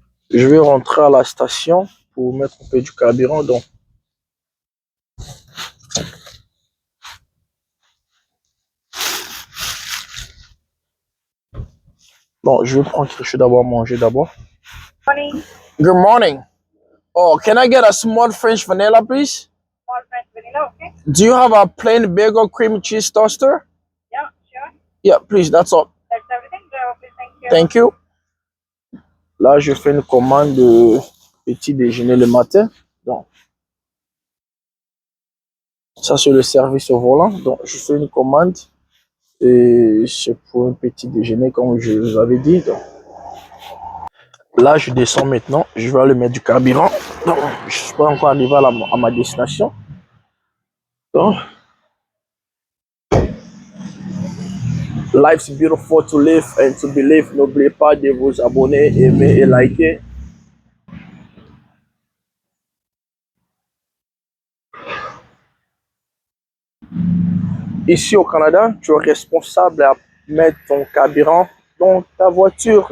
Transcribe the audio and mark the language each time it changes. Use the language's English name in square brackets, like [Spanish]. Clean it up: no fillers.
[French] Je vais rentrer à la station pour mettre un peu du carburant. Donc, bon, je vais prendre quelque chose d'abord, manger d'abord. [English] Morning. Good morning. Oh, can I get a small French vanilla, please? Small French vanilla, okay? Do you have a plain bagel cream cheese toaster? Yeah, sure. Yeah, please, that's all. That's everything. Okay, thank you. Thank you. [French] Là, je fais une commande de petit déjeuner le matin. Donc, ça, c'est le service au volant. Donc, je fais une commande et c'est pour un petit déjeuner, comme je vous avais dit. Donc, là, je descends maintenant. Je vais aller mettre du carburant. Donc, je ne suis pas encore arrivé à ma destination. [English] Donc, life's beautiful to live and to believe. [French] N'oubliez pas de vous abonner, aimer et liker. Ici au Canada, tu es responsable à mettre ton carburant dans ta voiture.